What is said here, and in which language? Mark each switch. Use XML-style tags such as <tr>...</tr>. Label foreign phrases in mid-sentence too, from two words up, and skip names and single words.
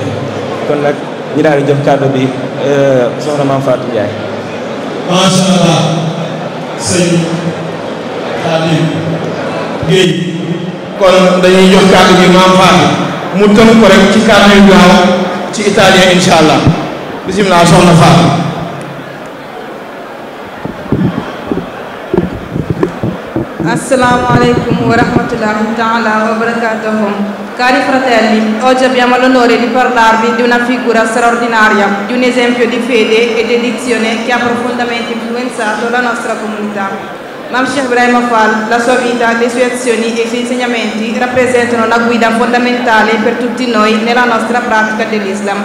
<wo>kon nag ñu daal di jox kàddu bi soxna maam Fatou Ndiaye.</wo> <ar>ما شاء الله</ar> <wo>sëñ Khadim Guèye. kon dañuy jox kàddu gi maam Fatou mu tënk ko rek ci kàddu yu gaaw ci italien</wo> <ar>إن شاء الله بسم الله</ar> <wo>soxna Fatou.</wo> <ar>السلام عليكم ورحمة الله تعالى وبركاته.</ar> <it>Cari fratelli, oggi abbiamo l'onore di parlarvi di una figura straordinaria, di un esempio di fede e dedizione che ha profondamente influenzato la nostra comunità. Maam Cheikh Ibrahima Fall, la sua vita, le sue azioni e i suoi insegnamenti rappresentano una guida fondamentale per tutti noi nella nostra pratica dell'Islam.</it>